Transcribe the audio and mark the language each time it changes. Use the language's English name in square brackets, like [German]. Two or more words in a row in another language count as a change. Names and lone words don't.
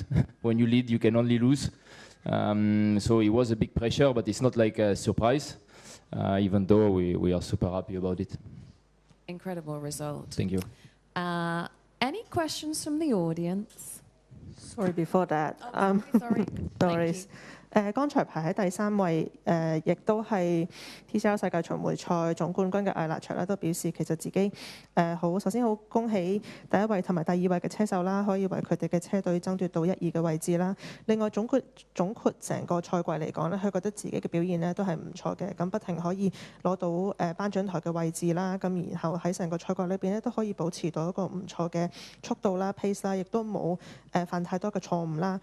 [English] When you lead, you can only lose. So it was a big pressure, but it's not like a surprise, even though we are super happy about it. Incredible result. Thank you. Any questions from the audience? Sorry, before that. Sorry. No worries. [Cantonese] 剛才排喺第3位，亦都係 TCR 世界巡迴賽總冠軍嘅艾拿卓咧，都表示其實自己首先好恭喜第一位同埋第二位嘅車手啦，可以為佢哋嘅車隊爭奪到1、2嘅位置啦。另外總括成個賽季嚟講咧，佢覺得自己嘅表現咧都係唔錯嘅，咁不停可以攞到頒獎台嘅位置啦，咁然後喺成個賽季裏邊咧都可以保持到一個唔錯嘅速度啦、pace 啦，亦都冇犯太多嘅錯誤啦。